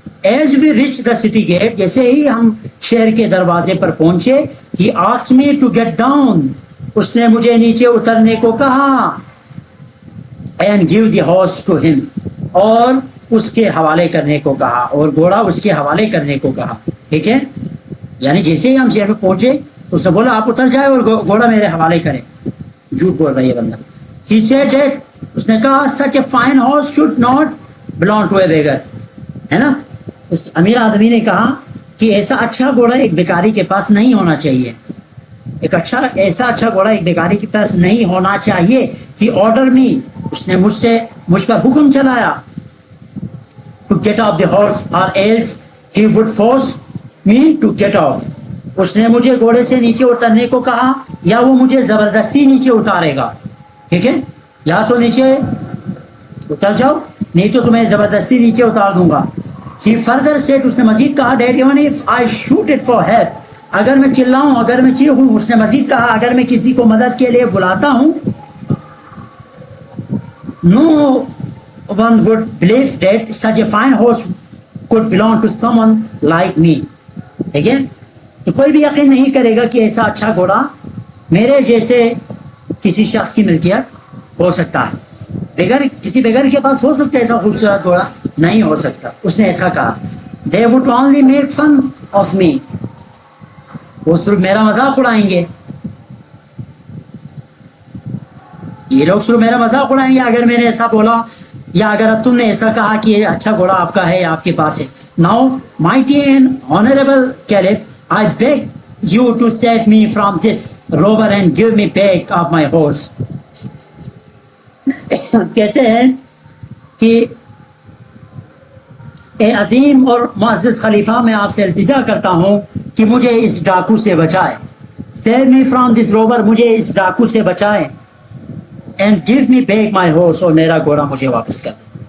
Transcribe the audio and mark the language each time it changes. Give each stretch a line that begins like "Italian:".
English: As we reached the city gate,
Urdu: جیسے ہی ہم شہر کے دروازے پر پہنچے,
English: he asked me to get down,
Urdu: اس نے مجھے نیچے اترنے کو کہا.
English: And give the horse to him,
Urdu: اور اس کے حوالے کرنے کو کہا, اور گھوڑا اس کے حوالے کرنے کو کہا. ٹھیک ہے, یعنی جیسے ہی ہم شہر میں پہنچے اس نے بولا آپ اتر جائے اور گھوڑا میرے حوالے کریں. جھوٹ بول رہا ہے یہ بندہ.
English: He said that,
Urdu: اس نے کہا
English: such a fine horse should not belong to a beggar,
Urdu: ہے نا. اس امیر آدمی نے کہا کہ ایسا اچھا گھوڑا ایک بیکاری کے پاس نہیں ہونا چاہیے. ایسا اچھا گھوڑا ایک بیکاری کے پاس نہیں ہونا چاہیے.
English: He ordered me,
Urdu: اس نے مجھ پر حکم چلایا,
English: to get off the horse or else he would force me to get off.
Urdu: اس نے مجھے گھوڑے سے نیچے اترنے کو کہا یا وہ مجھے زبردستی نیچے اتارے گا. ٹھیک ہے, یا تو نیچے اتر جاؤ, نہیں تو تمہیں زبردستی نیچے اتار دوں گا.
English: He further said,
Urdu: اس نے مزید کہا,
English: that even if I shoot it for help,
Urdu: اگر میں چلاؤں, اگر میں چیخوں, اس نے مزید کہا اگر میں کسی کو مدد کے لیے بلاتا ہوں,
English: no one would believe that such a fine horse could belong to someone like me.
Urdu: ٹھیک ہے, تو کوئی بھی یقین نہیں کرے گا کہ ایسا اچھا گھوڑا میرے جیسے کسی شخص کی ملکیت ہو سکتا ہے. کسی بغیر کے پاس ہو سکتا ہے ایسا خوبصورت گھوڑا؟ نہیں ہو سکتا. اس نے ایسا کہا.
English: They would only make fun of me,
Urdu: وہ صرف میرا مذاق اڑائیں گے. یہ لوگ صرف میرا مذاق اڑائیں گے اگر میں نے ایسا بولا یا اگر تم نے ایسا کہا کہ یہ اچھا گھوڑا آپ کا ہے, آپ کے پاس ہے.
English: Now, mighty and honorable Caliph, I beg you to save me from this robber and give me back of my horse.
Urdu: کہتے ہیں کہ اے عظیم اور معزز خلیفہ, میں آپ سے التجا کرتا ہوں کہ مجھے اس ڈاکو سے بچائے.
English: Save me from this robber,
Urdu: مجھے اس ڈاکو سے بچائے.
English: And give me back my horse,
Urdu: اور میرا گھوڑا مجھے واپس کر دیں.